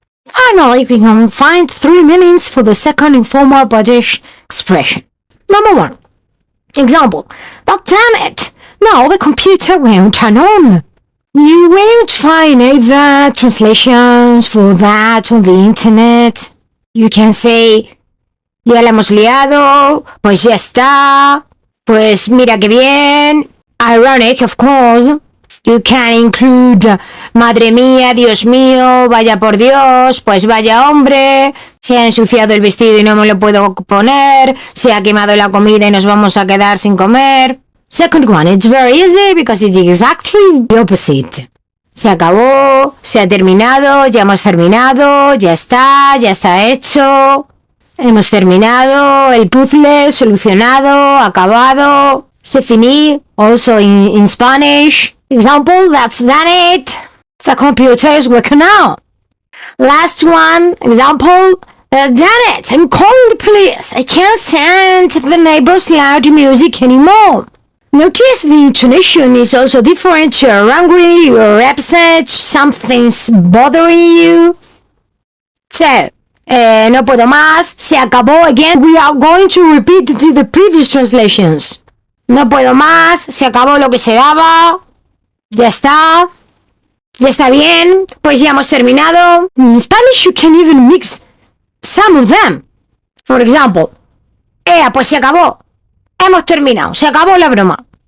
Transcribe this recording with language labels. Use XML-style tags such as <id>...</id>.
<en>Finally, we can find 3 meanings for the second informal British expression. Number 1. Example. But damn it! Now the computer won't turn on. You won't find either translations for that on the internet. You can say,</en> <es>ya la hemos liado, pues ya está, pues mira que bien.</es> <en>Ironic, of course. You can include,</en> <es>madre mía, Dios mío, vaya por Dios, pues vaya hombre, se ha ensuciado el vestido y no me lo puedo poner, se ha quemado la comida y nos vamos a quedar sin comer.</es> <en>Second one, it's very easy because it's exactly the opposite.</en> <es>Se acabó, se ha terminado, ya hemos terminado, ya está hecho. Hemos terminado el puzzle, solucionado, acabado.</es> <fr>C'est fini,</fr> <en>also in Spanish. Example, that's done it. The computer is working now. Last one, example, done it. I'm calling the police. I can't stand the neighbors' loud music anymore. Notice the intonation is also different. You're angry, you're upset, something's bothering you. So,</en> <es>no puedo más, se acabó.</es> <en>Again, we are going to repeat the previous translations.</en> <es>No puedo más, se acabó lo que se daba. Ya está bien, pues ya hemos terminado.</es> <en>In Spanish you can even mix some of them. For example,</en> <es>pues se acabó. Hemos terminado, se acabó la broma.</es>